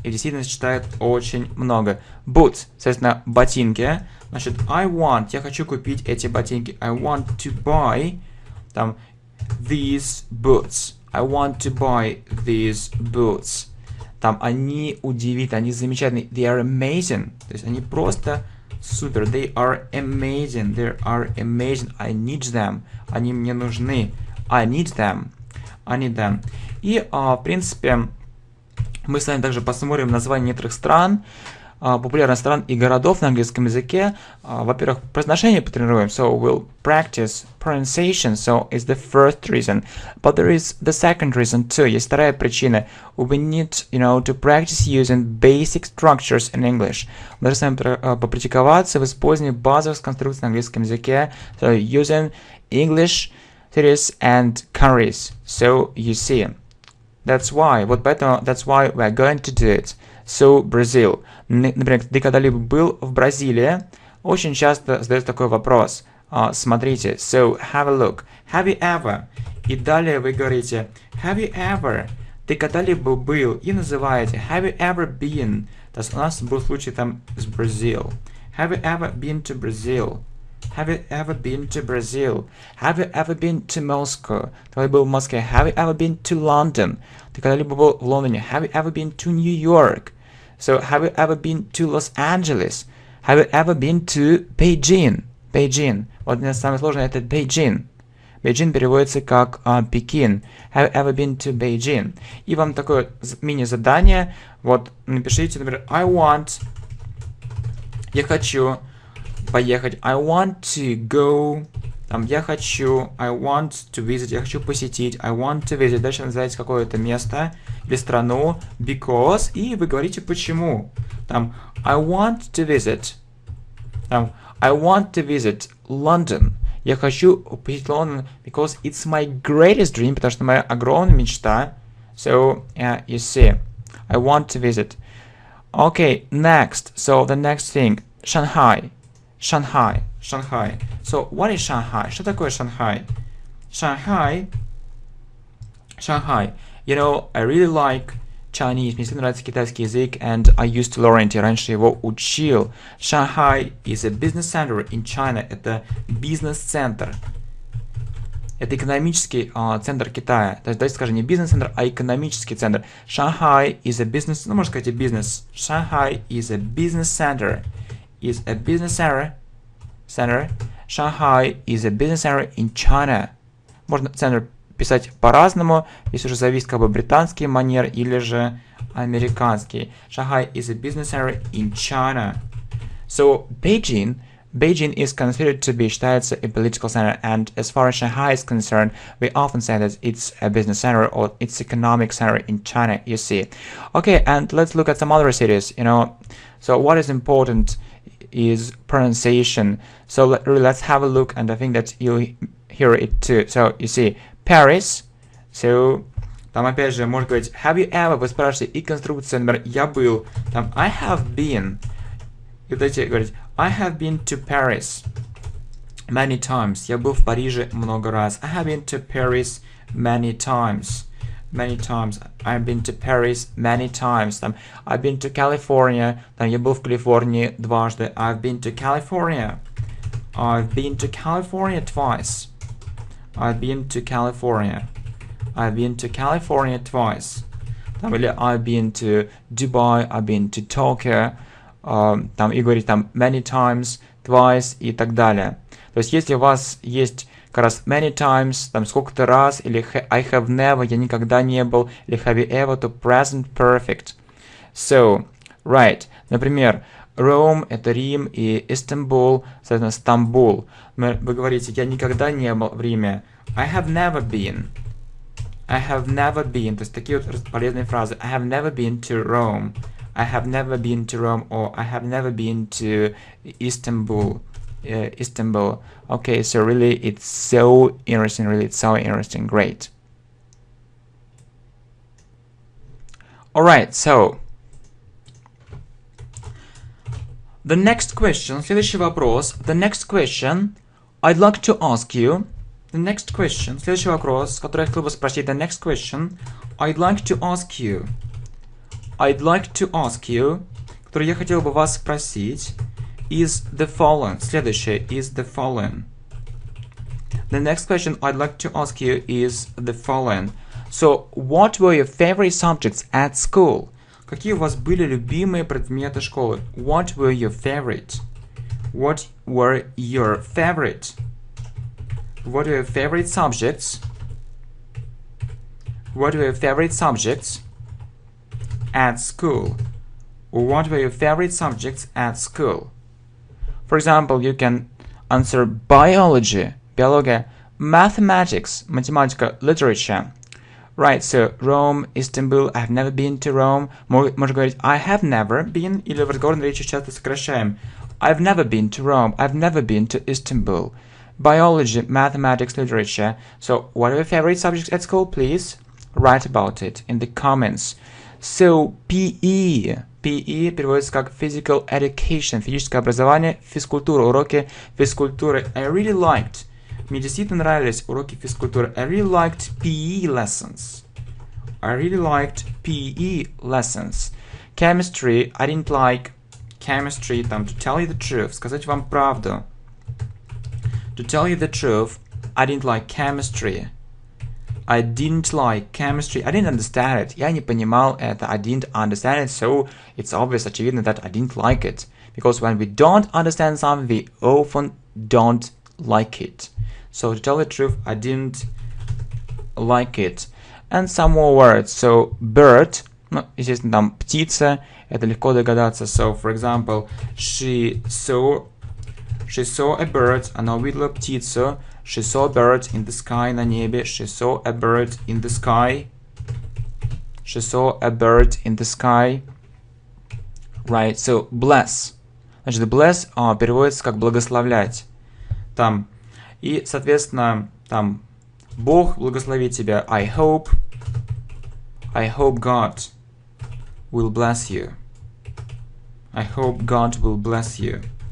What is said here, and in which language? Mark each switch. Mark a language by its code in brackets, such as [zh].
[ru] И в действительности читает очень много. Boots, соответственно, ботинки. Значит, я хочу купить эти ботинки. [en] I want to buy, там, these boots. I want to buy these boots. [ru] Там они удивительны, они замечательные. [en] They are amazing. [ru] То есть они просто супер. [en] They are amazing. They are amazing. I need them. [ru] Они мне нужны. [en] I need them. I need them. [ru] И, в принципе, мы с вами также посмотрим названия некоторых стран, популярных стран и городов на английском языке. Во-первых, произношение потренируем. [en] So we'll practice pronunciation. So it's the first reason. But there is the second reason too. [ru] Есть вторая причина. [en] We need, to practice using basic structures in English. [ru] Мы должны с вами попрактиковаться в использовании базовых конструкций на английском языке. [en] So using English cities and countries. So you see. That's why. [ru] Вот поэтому, [en] that's why we're going to do it. So, Brazil. [ru] Например, ты когда-либо был в Бразилии? Очень часто задается такой вопрос. Смотрите. [en] So, have a look. Have you ever? [ru] И далее вы говорите [en] have you ever? [ru] Ты когда-либо был? И называете [en] have you ever been? [ru] То есть у нас был случай там с Brazil. [en] Have you ever been to Brazil? Have you ever been to Brazil? Have you ever been to Moscow? [ru] Ты когда был в Москве? [en] Have you ever been to London? [ru] Ты когда-либо был в Лондоне? [en] Have you ever been to New York? So, have you ever been to Los Angeles? Have you ever been to Beijing? Beijing. [ru] Вот мне самое сложное это Beijing. Beijing переводится как Пекин. [en] Have you ever been to Beijing? [ru] И вам такое мини-задание. Вот напишите, например, я хочу поехать. [en] I want to go. [ru] Там, я хочу. [en] I want to visit. [ru] Я хочу посетить. [en] I want to visit. [ru] Дальше называете какое-то место или страну. [en] Because. [ru] И вы говорите почему. [en] Там, I want to visit. Там, I want to visit London. [ru] Я хочу посетить Лондон [en] because it's my greatest dream, [ru] потому что моя огромная мечта. [en] So, yeah, you see, I want to visit. Okay, next. So, the next thing. Shanghai. Shanghai. Shanghai. So, what is Shanghai? [ru] Что такое Шанхай? [en] Shanghai. Shanghai. You know, I really like Chinese. [ru] Мне всегда нравится китайский язык, [en] and I used to learn it. [ru] Я раньше его учил. [en] Shanghai is a business center in China. [ru] Это бизнес-центр. Это экономический центр Китая. То есть, давайте скажем, не бизнес-центр, а экономический центр. [en] Shanghai is a business, [ru] ну, можно сказать и бизнес. [en] Shanghai is a business center. Is a business center. Shanghai is a business center in China. [ru] Можно центр писать по-разному, здесь уже зависит как бы британский манер или же американский. [en] Shanghai is a business center in China. So Beijing is considered to be, [ru] считается, [en] a political center, and as far as Shanghai is concerned, we often say that it's a business center or it's economic center in China, you see. Okay, and let's look at some other cities, you know. So what is important is pronunciation. So let's have a look, and I think that you'll hear it too. So you see, Paris. [ru] So, там опять же можно говорить [en] have you ever, [ru] вы спрашиваете, и конструкция, например, я был, там [en] I have been. [ru] И дайте говорить [en] I have been to Paris many times. [ru] Я был в Париже много раз. [en] I have been to Paris many times. Many times. I've been to Paris many times. Там, I've been to California. [ru] Там, я был в Калифорнии дважды. [en] I've been to California. I've been to California twice. I've been to California. I've been to California twice. Там, или I've been to Dubai. I've been to Tokyo. [ru] Там, и говорить там [en] many times, twice [ru] и так далее. То есть, если у вас есть как раз [en] many times, [ru] там сколько-то раз, или [en] I have never, [ru] я никогда не был, или [en] have you ever, [ru] то present perfect. [en] So, right. [ru] Например, Rome – это Рим, и Istanbul, соответственно, Стамбул. Вы говорите, я никогда не был в Риме. [en] I have never been. I have never been. [ru] То есть, такие вот полезные фразы. [en] I have never been to Rome. I have never been to Rome, or I have never been to Istanbul. Istanbul. Okay, so really it's so interesting, great. Alright, so the next question, [ru] следующий вопрос, [en] the next question I'd like to ask you, [ru] следующий вопрос, который я хотел бы спросить, [en] the next question I'd like to ask you, [ru] который я хотел бы вас спросить, [en] is the following. [ru] Следующее [en] is the following. The next question I'd like to ask you is the following. So, what were your favorite subjects at school? [ru] Какие у вас были любимые предметы школы? [en] What were your favorite? What were your favorite? What were your favorite subjects? What were your favorite subjects at school? What were your favorite subjects at school? For example, you can answer biology, биология, mathematics, математика, literature. Right, so Rome, Istanbul, I have never been to Rome. [ru] Можно говорить [en] I have never been, [ru] или в разговорной речи часто сокращаем. [en] I've never been to Rome, I've never been to Istanbul. Biology, mathematics, literature. So, what are your favorite subjects at school, please? Write about it in the comments. So, PE переводится как Physical Education, [ru] физическое образование, физкультура, уроки физкультуры. Мне действительно нравились уроки физкультуры. [en] I really liked PE lessons. Chemistry, I didn't like chemistry, там, to tell you the truth, [ru] сказать вам правду. [en] To tell you the truth, I didn't like chemistry. I didn't like chemistry. I didn't understand it. [ru] Я не понимал это. [en] I didn't understand it. So it's obvious, [ru] очевидно, [en] that I didn't like it. Because when we don't understand something, we often don't like it. So to tell the truth, I didn't like it. And some more words. [ru] So bird, ну, естественно, там птица, это легко догадаться. [en] So, for example, she saw a bird, [ru] она увидела птицу. [en] She saw a bird in the sky, [ru] на небе. [en] She saw a bird in the sky. She saw a bird in the sky. Right, so bless. [ru] Значит, bless переводится как благословлять. Там. И, соответственно, там Бог благословит тебя. [en] I hope God will bless you. I hope God will bless you.